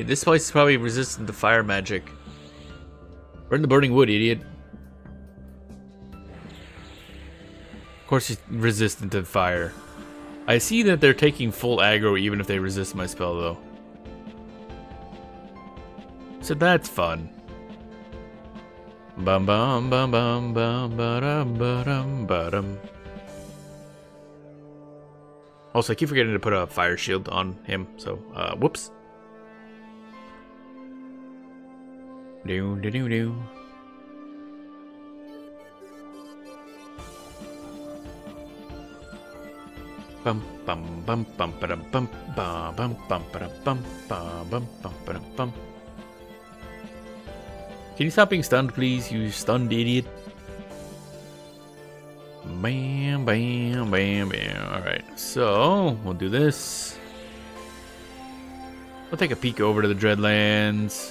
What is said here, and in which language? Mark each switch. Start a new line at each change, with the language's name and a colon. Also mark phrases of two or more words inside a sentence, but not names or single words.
English: This place is probably resistant to fire magic. We're in the burning wood, idiot. Of course he's resistant to fire. I see that they're taking full aggro even if they resist my spell, though. So that's fun. Bum bum bum bum bum ba-dum ba-dum ba-dum. Also, I keep forgetting to put a fire shield on him, so, whoops. Do. Bum bum bum bum ba-dum bum ba bum bum ba-dum bum ba bum bum ba-dum bum. Can you stop being stunned, please, you stunned idiot? Bam, bam, bam, bam. Alright, so we'll do this. We'll take a peek over to the Dreadlands.